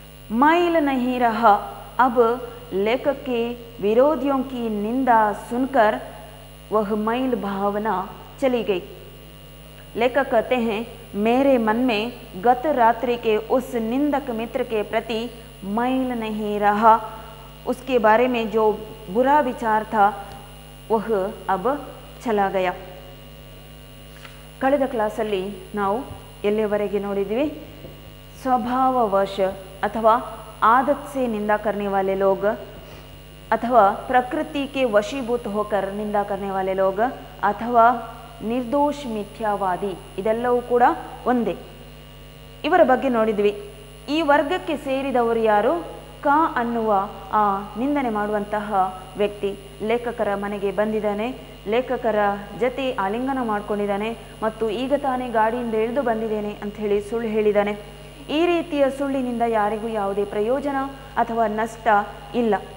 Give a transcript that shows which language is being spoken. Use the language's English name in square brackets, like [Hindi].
[Hindi] मैल नहीं रहा। अब लेखक के विरोधियों की निंदा सुनकर वह मैल भावना चली गई। लेखक कहते हैं मेरे मन में गत रात्रि के उस निंदक मित्र के प्रति मैल नहीं रहा। उसके बारे में जो बुरा विचार था ವಹ ಅಬ್ ಚಲಾ ಗಯಾ. [Kannada] ಕಳೆದ ಕ್ಲಾಸಲ್ಲಿ ನಾವು ಎಲ್ಲಿಯವರೆಗೆ ನೋಡಿದ್ವಿ? ಸ್ವಭಾವವಶ ಅಥವಾ [Hindi] आदत से निंदा करने वाले लोग अथवा प्रकृति के वशीभूत होकर निंदा करने वाले लोग अथवा निर्दोष [Kannada] ಮಿಥ್ಯಾವಾದಿ ಇದೆಲ್ಲವೂ ಕೂಡ ಒಂದೇ. ಇವರ ಬಗ್ಗೆ ನೋಡಿದ್ವಿ. ಈ ವರ್ಗಕ್ಕೆ ಸೇರಿದವರು ಯಾರು? ಕ ಅನ್ನುವ ಆ ನಿಂದನೆ ಮಾಡುವಂತಹ ವ್ಯಕ್ತಿ ಲೇಖಕರ ಮನೆಗೆ ಬಂದಿದ್ದಾನೆ, ಲೇಖಕರ ಜೊತೆ ಆಲಿಂಗನ ಮಾಡ್ಕೊಂಡಿದ್ದಾನೆ ಮತ್ತು ಈಗ ತಾನೇ ಗಾಡಿಯಿಂದ ಇಳಿದು ಬಂದಿದ್ದೇನೆ ಅಂತ ಹೇಳಿ ಸುಳ್ಳು ಹೇಳಿದ್ದಾನೆ. ಈ ರೀತಿಯ ಸುಳ್ಳಿನಿಂದ ಯಾರಿಗೂ ಯಾವುದೇ ಪ್ರಯೋಜನ ಅಥವಾ ನಷ್ಟ ಇಲ್ಲ.